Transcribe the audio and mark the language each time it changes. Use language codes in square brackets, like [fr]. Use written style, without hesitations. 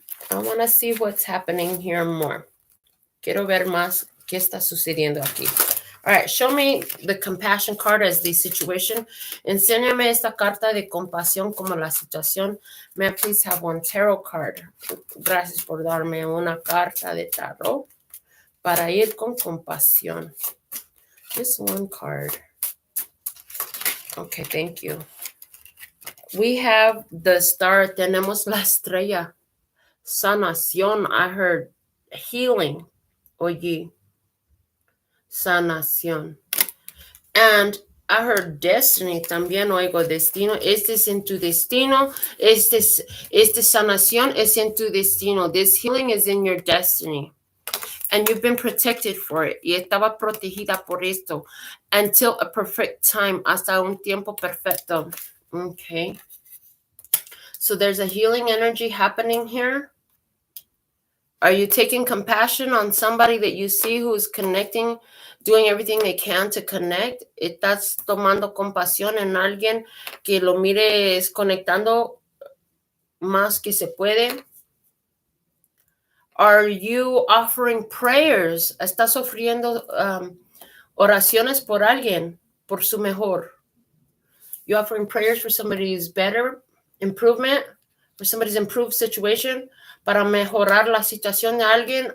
[en] I want to see what's happening here more. [es] Quiero ver más qué está sucediendo aquí. [en] All right, show me the compassion card as the situation. [es] Enséñame esta carta de compasión como la situación. [en] May I please have one tarot card? [es] Gracias por darme una carta de tarot para ir con compasión. [en] Just one card. Okay, thank you. We have the star. [es] Tenemos la estrella. Sanación. [en] I heard healing. [es] Oye. Sanación. [en] And I heard destiny. [es] También oigo destino. Este es en tu destino. Este sanación es en tu destino. [en] This healing is in your destiny. And you've been protected for it. [es] Y estaba protegida por esto. [en] Until a perfect time. [es] Hasta un tiempo perfecto. [en] Okay. So there's a healing energy happening here. Are you taking compassion on somebody that you see who is connecting, doing everything they can to connect? [es] ¿Estás tomando compasión en alguien que lo mires conectando más que se puede? [en] Are you offering prayers? [es] ¿Estás ofreciendo oraciones por alguien, por su mejor? [en] You offering prayers for somebody's better improvement, for somebody's improved situation, [es] para mejorar la situación de alguien.